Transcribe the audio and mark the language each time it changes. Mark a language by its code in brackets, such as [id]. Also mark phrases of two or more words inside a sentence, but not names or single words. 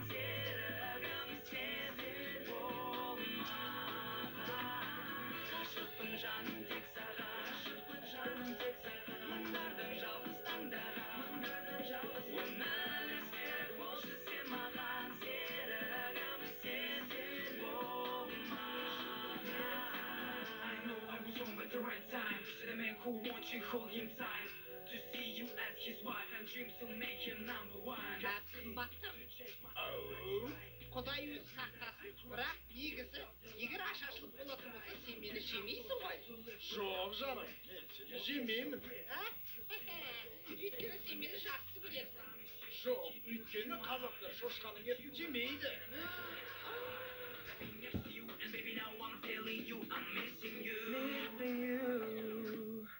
[kk] Серігім сен бол маған. Ғашықпын жаным тек саған, мыңдардың жалғыз таңдаған, өмірлік серік болшы сен маған. Серігім сен бол маған. [en] I know I was wrong at the right time. Said a man who wants you hold him tight. To see you as his wife and dreams to make him number one. [kk] Қымбаттым. Құдай өзі сақтасын, бірақ негізі егер аш ашылып болатын болса, сен мені жемейсің ғой. Жоқ жаным, мен сені жемеймін. Өйткені сен мені жақсы көресің. Жоқ, өйткені қазақтар шошқаның етін жемейді. [en] And baby now I'm feeling you, I'm missing you. Missing you.